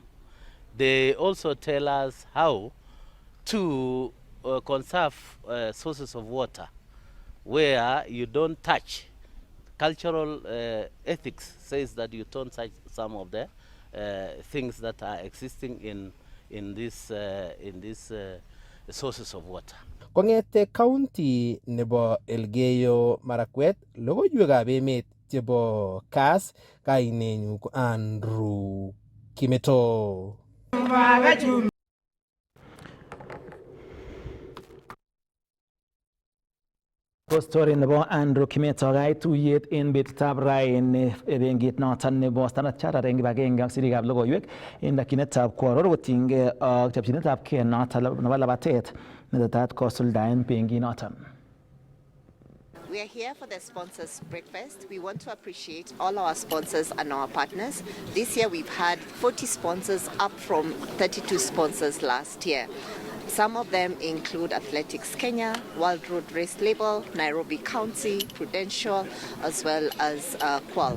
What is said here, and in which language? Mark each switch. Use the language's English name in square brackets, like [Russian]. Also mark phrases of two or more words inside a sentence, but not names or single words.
[English] They also tell us how to conserve sources of water where you don't touch. Cultural ethics says that you don't touch some of the things that are existing in this sources of water. [Kalenjin] Kongete county nebo Elgeyo Marakwet, logoiwekab emet chebo Kass, kainenyu ko Andrew Kimeto. Ko story nebo Andrew Kimeto kaituyet en betutab raini benkit noton nebo Standard Chartered eng kibagenge ak sirikab logoiwek en dakyinetab koaror kotinygei ak chopchinetab kei noton nebo labatet netetat kosuldaen benkit noton. [English] We are here for the sponsors breakfast. We want to appreciate all our sponsors and our partners. This year we've had 40 sponsors, up from 32 sponsors last year. Some of them include Athletics Kenya, World Road Race Label, Nairobi County, Prudential, as well as Qual.